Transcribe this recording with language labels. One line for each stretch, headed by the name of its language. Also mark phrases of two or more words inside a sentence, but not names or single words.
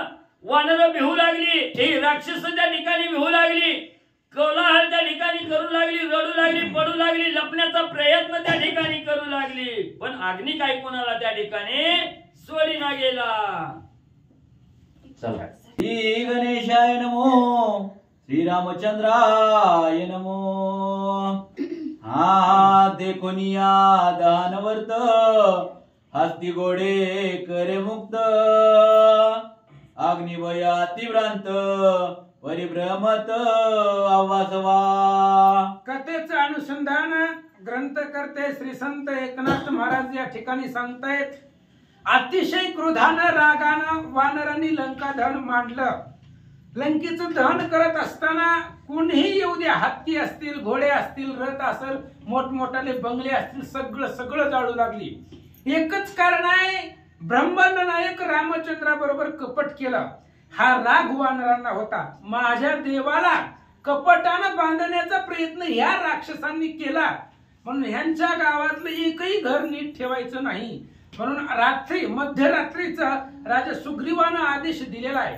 Marathi: वानर भिवू लागली. ही राक्षस त्या ठिकाणी भिवू लागली. कोलाहल त्या ठिकाणी करू लागली. रडू लागली पडू लागली. लपण्याचा प्रयत्न त्या ठिकाणी करू लागली. पण अग्नी काय कोणाला त्या ठिकाणी सोडीना गेला.
Sanskrit: चला श्री गणेशाय नमो श्री रामचंद्राय नमो.
Marathi: हा देखोनिया दानवर्त हस्ती गोडे करे मुक्त अग्निवया तीव्रांत परिभ्रमत आवासवा. कथेचं अनुसंधान ग्रंथकर्ते श्री संत एकनाथ महाराज या ठिकाणी सांगतायत. अतिशय क्रोधानं रागानं वानरांनी लंका दहन मांडलं. लंकेचं दहन करत असताना कोणीही येऊ द्या, हत्ती असतील, घोडे असतील, रथ असेल, मोठमोठाले बंगले असतील, सगळं सगळं जाळू लागली. एकच कारण आहे, ब्रह्मांड नायक रामचंद्राबरोबर कपट केलं. हा राग वानरांना होता. माझ्या देवाला कपटानं बांधण्याचा प्रयत्न ह्या राक्षसांनी केला, म्हणून ह्यांच्या गावातलं एकही घर नीट ठेवायचं नाही. म्हणून रात्री मध्यरात्रीचा राजा सुग्रीवानं आदेश दिलेला आहे.